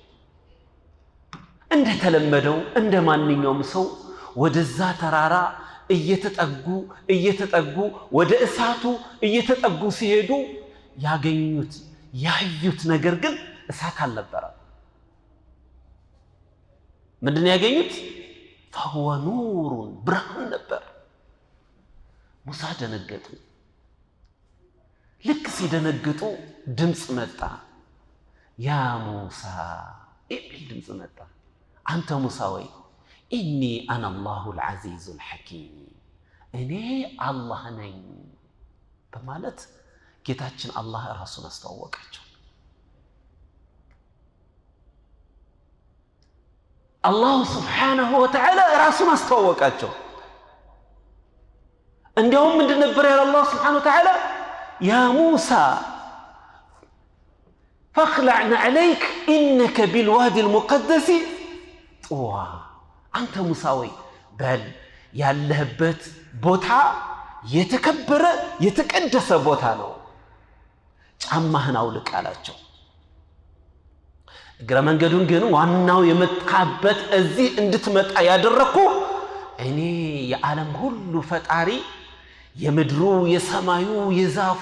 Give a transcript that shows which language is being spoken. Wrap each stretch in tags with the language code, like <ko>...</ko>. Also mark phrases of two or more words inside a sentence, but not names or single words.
<am>እንደተለመደው እንደ ማንኛውም ሰው ወደዛ ተራራ እየተጠጉ ወደ እሳቱ እየተጠጉ ሲሄዱ ያዩት ነገር ግን እሳት አልነበረም። ምንድን ያገኙት?</am> <ar>فهو نور</ar> <am>ብርሃን ነበር። ሙሳ ደነገጡ። ልክ ሲደነግጡ ድምፅ መጣ። ያ ሙሳ የሚል ድምፅ መጣ። አንተ ሙሳ ወይ</am> <ar>إني أنا الله العزيز الحكيم</ar> <am>እኔ አላህ ነኝ በማለት ጌታችን አላህ ራሱን አስተዋወቃቸው። አላህ</am> <ar>سبحانه وتعالى</ar> <am>ራሱን አስተዋወቃቸው። እንዲያውም ምንድን ነበር ያለው አላህ</am> <ar>سبحانه وتعالى?</ar> <am>ያ ሙሳ</am> <ar>فاخلع عليك إنك بالوادي المقدس طوى</ar> <am>አንተ ሙሳ ወይ በል ያለህበት ቦታ የተከበረ የተቀደሰ ቦታ ነው፣ ጫማህን አውልቅ አላቸው። እግረ መንገዱን ግን ዋናው የመጣበት እዚህ እንድትመጣ ያደረኩ እኔ የዓለም ሁሉ ፈጣሪ የምድሩ የሰማዩ የዛፉ</am>